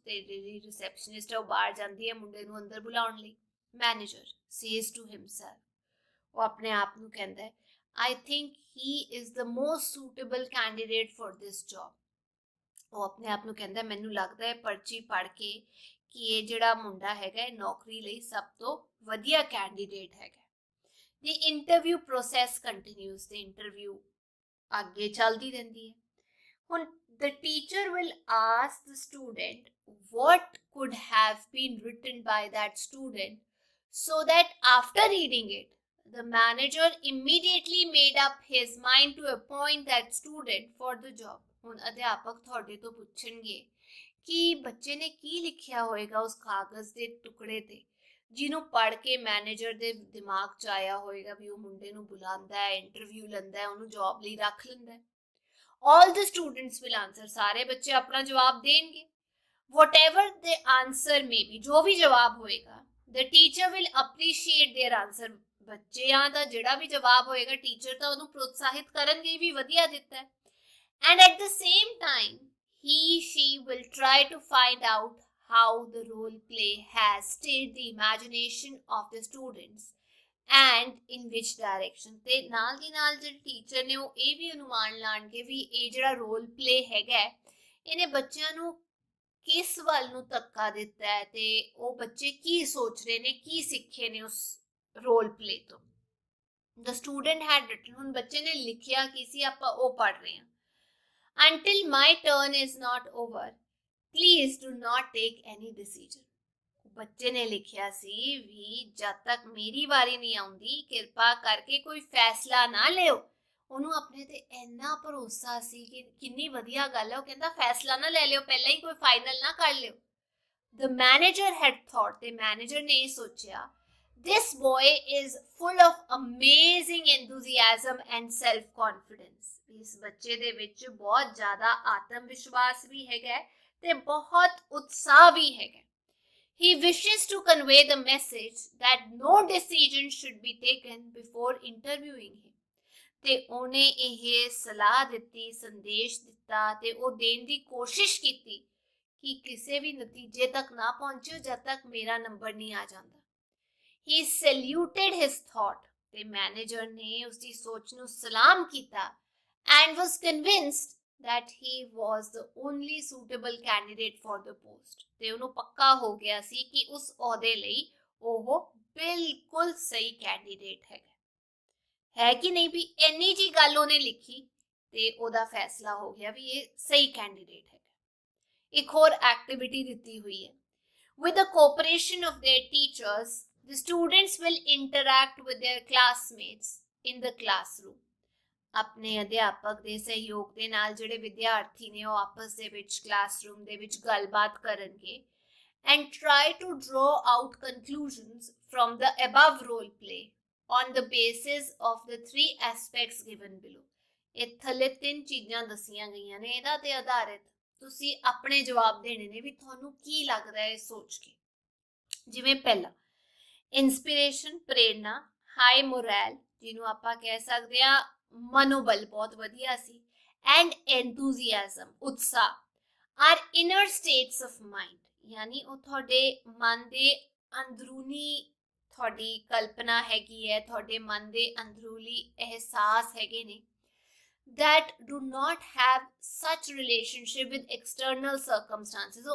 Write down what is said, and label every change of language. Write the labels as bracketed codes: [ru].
[pa] ਤੇ ਜਿਹੜੀ ਰਿਸੈਪਸ਼ਨਿਸਟ ਹੈ ਉਹ ਬਾਹਰ ਜਾਂਦੀ ਹੈ ਮੁੰਡੇ ਨੂੰ ਅੰਦਰ ਬੁਲਾਉਣ ਲਈ। [en] Manager says to himself। [pa] ਉਹ ਆਪਣੇ ਆਪ ਨੂੰ ਕਹਿੰਦਾ ਹੈ, [en] I think he is the most suitable candidate for this job। [pa] ਉਹ ਆਪਣੇ ਆਪ ਨੂੰ ਕਹਿੰਦਾ ਮੈਨੂੰ ਲੱਗਦਾ ਹੈ ਪਰਚੀ ਪੜ੍ਹ ਕੇ ਕਿ ਇਹ ਜਿਹੜਾ ਮੁੰਡਾ ਹੈਗਾ ਇਹ ਨੌਕਰੀ ਲਈ ਸਭ ਤੋਂ ਵਧੀਆ ਕੈਂਡੀਡੇਟ ਹੈਗਾ। [en] The interview process continues। the interview [pa] ਅੱਗੇ ਚੱਲਦੀ ਰਹਿੰਦੀ ਹੈ। [en] ਹੁਣ the teacher will ask the student what could have been written by that student so that after reading it the manager immediately made up his mind to appoint that student for the job। [pa] ਹੁਣ ਅਧਿਆਪਕ ਤੁਹਾਡੇ ਤੋਂ ਪੁੱਛਣਗੇ ਕਿ ਬੱਚੇ ਨੇ ਕੀ ਲਿਖਿਆ ਹੋਏਗਾ ਉਸ ਕਾਗਜ਼ ਦੇ ਟੁਕੜੇ ਤੇ ਜਿਹਨੂੰ ਪੜ੍ਹ ਕੇ ਮੈਨੇਜਰ ਦੇ ਦਿਮਾਗ 'ਚ ਆਇਆ ਹੋਏਗਾ ਵੀ ਉਹ ਮੁੰਡੇ ਨੂੰ ਬੁਲਾਉਂਦਾ ਹੈ, ਇੰਟਰਵਿਊ ਲੈਂਦਾ ਹੈ, ਉਹਨੂੰ ਜੌਬ ਲਈ ਰੱਖ ਲੈਂਦਾ ਹੈ। [en] All the students will answer, [hi] सारे बच्चे अपना जवाब देंगे. [en] Whatever the answer may be, [hi] जो भी जवाब होएगा, [en] the teacher will appreciate their answer. [pa] ਬੱਚਿਆਂ ਦਾ ਜਿਹੜਾ ਵੀ ਜਵਾਬ ਹੋਏਗਾ ਟੀਚਰ ਤਾਂ ਉਹਨੂੰ ਪ੍ਰੋਤਸਾਹਿਤ ਕਰਨਗੇ ਵੀ ਵਧੀਆ ਦਿੱਤਾ ਹੈ. [en] And at the same time, she will try to find out how the role play has stirred the imagination of the students and in which direction. [pa] ਤੇ ਨਾਲ ਦੀ ਨਾਲ ਜਿਹੜੇ ਟੀਚਰ ਨੇ ਉਹ ਇਹ ਵੀ ਅਨੁਮਾਨ ਲਾਣਗੇ ਵੀ ਇਹ ਜਿਹੜਾ ਰੋਲ ਪਲੇ ਹੈਗਾ ਇਹਨੇ ਬੱਚਿਆਂ ਨੂੰ ਕਿਸ ਵੱਲ ਨੂੰ ਧੱਕਾ ਦਿੱਤਾ ਹੈ ਤੇ ਉਹ ਬੱਚੇ ਕੀ ਸੋਚ ਰਹੇ ਨੇ, ਕੀ ਸਿੱਖੇ ਨੇ ਉਸ ਰੋਲ ਪਲੇ ਤੋਂ. [en] The student had written, [pa] ਹੁਣ ਬੱਚੇ ਨੇ ਲਿਖਿਆ ਕੀ ਸੀ ਆਪਾਂ ਉਹ ਪੜ੍ਹ ਰਹੇ ਹਾਂ. [en] Until my turn is not over, please do not take any decision. [pa] ਬੱਚੇ ਨੇ ਲਿਖਿਆ ਸੀ ਵੀ ਜਦ ਤੱਕ ਮੇਰੀ ਵਾਰੀ ਨਹੀਂ ਆਉਂਦੀ ਕਿਰਪਾ ਕਰਕੇ ਕੋਈ ਫੈਸਲਾ ਨਾ ਲਿਓ. ਉਹਨੂੰ ਆਪਣੇ ਤੇ ਇੰਨਾ ਭਰੋਸਾ ਸੀ ਕਿ ਕਿੰਨੀ ਵਧੀਆ ਗੱਲ ਹੈ. ਉਹ ਕਹਿੰਦਾ ਫੈਸਲਾ ਨਾ ਲੈ ਲਿਓ, ਪਹਿਲਾਂ ਹੀ ਕੋਈ ਫਾਈਨਲ ਨਾ ਕਰ ਲਿਓ. [en] The manager had thought, [pa] ਤੇ ਮੈਨੇਜਰ ਨੇ ਇਹ ਸੋਚਿਆ, [en] this boy is full of amazing enthusiasm and self confidence. [pa] ਇਸ ਬੱਚੇ ਦੇ ਵਿੱਚ ਬਹੁਤ ਜ਼ਿਆਦਾ ਆਤਮ ਵਿਸ਼ਵਾਸ ਵੀ ਹੈਗਾ ਤੇ ਬਹੁਤ ਉਤਸ਼ਾਹ ਵੀ ਹੈਗਾ. [en] He wishes to convey the message that no decision should be taken before interviewing him. [pa] ਤੇ ਉਹਨੇ ਇਹ ਸਲਾਹ ਦਿੱਤੀ, ਸੰਦੇਸ਼ ਦਿੱਤਾ ਤੇ ਉਹ ਦੇਣ ਦੀ ਕੋਸ਼ਿਸ਼ ਕੀਤੀ ਕਿ ਕਿਸੇ ਵੀ ਨਤੀਜੇ ਤੱਕ ਨਾ ਪਹੁੰਚੋ ਜਦ ਤੱਕ ਮੇਰਾ ਨੰਬਰ ਨਹੀਂ ਆ ਜਾਂਦਾ. [en] He saluted his thought, [pa] ਤੇ ਮੈਨੇਜਰ ਨੇ ਉਸਦੀ ਸੋਚ ਨੂੰ ਸਲਾਮ ਕੀਤਾ [en] and was convinced that he was the only suitable candidate for the post. [pa] ਤੇ ਉਹਨੂੰ ਪੱਕਾ ਹੋ ਗਿਆ ਸੀ ਕਿ ਉਸ ਅਹੁਦੇ ਲਈ ਉਹ ਬਿਲਕੁਲ ਸਹੀ ਕੈਂਡੀਡੇਟ ਹੈ ਕਿ ਨਹੀਂ. ਵੀ ਇੰਨੀ ਜੀ ਗੱਲ ਉਹਨੇ ਲਿਖੀ ਤੇ ਉਹਦਾ ਫੈਸਲਾ ਹੋ ਗਿਆ ਵੀ ਇਹ ਸਹੀ ਕੈਂਡੀਡੇਟ ਹੈ. ਇੱਕ ਹੋਰ ਐਕਟੀਵਿਟੀ ਦਿੱਤੀ ਹੋਈ ਹੈ. [en] With the cooperation of their teachers, the students will interact with their classmates in the classroom. [pa] ਆਪਣੇ ਅਧਿਆਪਕ ਦੇ ਸਹਿਯੋਗ ਦੇ ਨਾਲ ਜਿਹੜੇ ਵਿਦਿਆਰਥੀ ਨੇ ਉਹ ਆਪਸ ਦੇ ਵਿੱਚ ਕਲਾਸਰੂਮ ਦੇ ਵਿੱਚ ਗੱਲਬਾਤ ਕਰਨਗੇ [en] and try to draw out conclusions from the above role play on the basis of the three aspects given below. [pa] ਇਹ ਥੱਲੇ 3 ਚੀਜ਼ਾਂ ਦੱਸੀਆਂ ਗਈਆਂ ਨੇ, ਇਹਦਾ ਤੇ ਆਧਾਰਿਤ ਤੁਸੀਂ ਆਪਣੇ ਜਵਾਬ ਦੇਣੇ ਨੇ ਵੀ ਤੁਹਾਨੂੰ ਕੀ ਲੱਗਦਾ ਹੈ ਸੋਚ ਕੇ. ਜਿਵੇਂ ਪਹਿਲਾ ਇੰਸਪੀਰੇਸ਼ਨ, ਪ੍ਰੇਰਨਾ, ਹਾਈ ਮੋਰਲ ਜਿਹਨੂੰ ਆਪਾਂ ਕਹਿ ਸਕਦੇ ਆ ਮਨੋਬਲ ਬਹੁਤ ਵਧੀਆ ਸੀ, ਐਂਡ ਐਂਥੂਸੀਆਜ਼ਮ ਉਤਸ਼ਾਹ, [en] are inner states of mind [pa] ਯਾਨੀ ਉਹ ਤੁਹਾਡੇ ਮਨ ਦੇ ਅੰਦਰੂਨੀ ਤੁਹਾਡੀ ਕਲਪਨਾ ਹੈਗੀ ਹੈ, ਤੁਹਾਡੇ ਮਨ ਦੇ ਅੰਦਰੂਨੀ ਅਹਿਸਾਸ ਹੈਗੇ ਨੇ [en] that do not have such relationship with external circumstances.